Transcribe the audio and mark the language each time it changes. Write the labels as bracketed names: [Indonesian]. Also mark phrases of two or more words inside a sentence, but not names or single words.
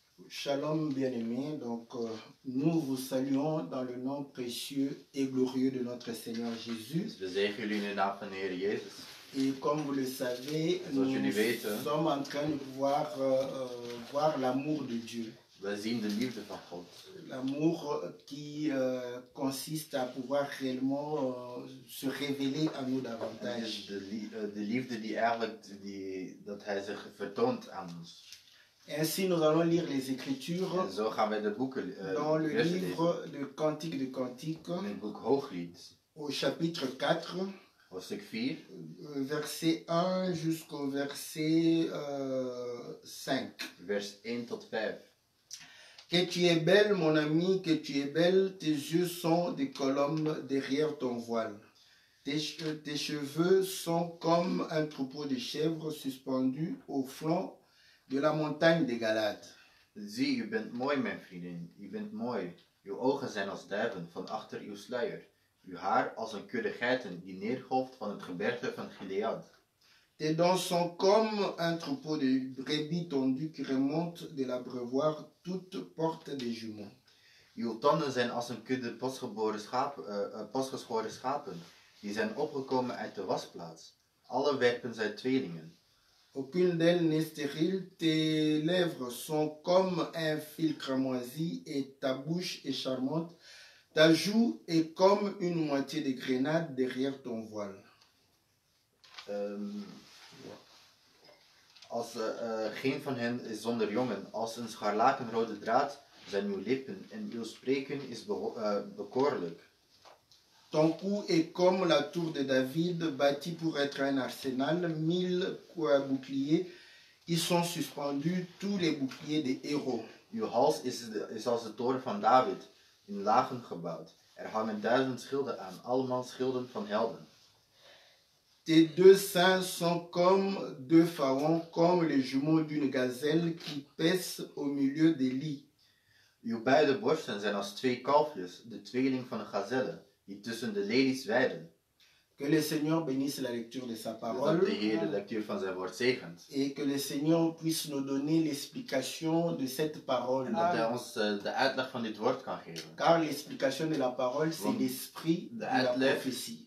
[French] Shalom bien-aimés, nous vous saluons dans le nom précieux et glorieux de notre Seigneur Jésus. [Dutch] Dus we zegenen jullie in de naam van de Heer Jezus. [French] Et comme vous le savez, [Dutch] Zoals [French] nous [Dutch] jullie weten, [French] sommes en train de voir l'amour de Dieu. [Dutch] we zien de liefde van God. [French] L'amour qui consiste à pouvoir réellement se révéler à nous davantage. [Dutch] De liefde die eigenlijk dat hij zich vertoont aan ons. [French] Ainsi, nous allons lire les Écritures [Dutch] En zo gaan wij de boeken [French] dans le [Dutch] versen [French] livre [Dutch] lezen. [French] de Cantique de Cantique, [Dutch] In het boek Hooglied, [French] au chapitre 4, [Dutch] hoofdstuk 4, [French] verset 1 jusqu'au verset 5. [Dutch] vers 1 tot 5. [French] Que tu es belle, mon ami, que tu es belle, tes yeux sont des colombes derrière ton voile. Tes cheveux sont comme un troupeau de chèvres suspendus au flanc de la montagne des Galades. [Dutch] Zie, u bent mooi, mijn vriendin, u bent mooi. Uw ogen zijn als duiven van achter uw sluier. Uw haar als een kudde geiten die neergolft van het gebergte van Gilead. [French] Tes dents sont comme un troupeau de brebis tondues qui remontent de l'abreuvoir, toutes portent des jumeaux. [Dutch] Uw tanden zijn als een kudde pasgeschoren schapen, die zijn opgekomen uit de wasplaats. Alle werpen zijn tweelingen. [French] Aucune d'elles n'est stérile, tes lèvres sont comme un fil cramoisi et ta bouche est charmante. Ta joue est comme une moitié de grenade derrière ton voile. [Dutch] Geen van hen is zonder jongen. Als een scharlakenrode draad zijn uw lippen en uw spreken is bekoorlijk. [French] Ton cou est comme la tour de David, bâtie pour être un arsenal, 1000 boucliers. Ils sont suspendus, tous les boucliers des héros. [Dutch] Uw hals is als de toren van David, in lagen gebouwd. Er hangen 1000 schilden aan, allemaal schilden van helden. [French] Tes deux seins sont comme deux faons, comme les jumeaux d'une gazelle qui paissent au milieu des lits. [Dutch] Uw beide borsten zijn als twee kalfjes, de tweeling van een gazelle, die tussen de lelies weiden. [French] Que le Seigneur bénisse la lecture de sa [Dutch] Dus [French] parole. [Dutch] dat de Heer de lectuur van zijn woord zegent. [French] Et que le Seigneur puisse nous donner l'explication de cette parole. [Dutch] En dat hij ons de uitleg van dit woord kan geven. [French] Car l'explication de la parole, c'est l'esprit de la prophétie.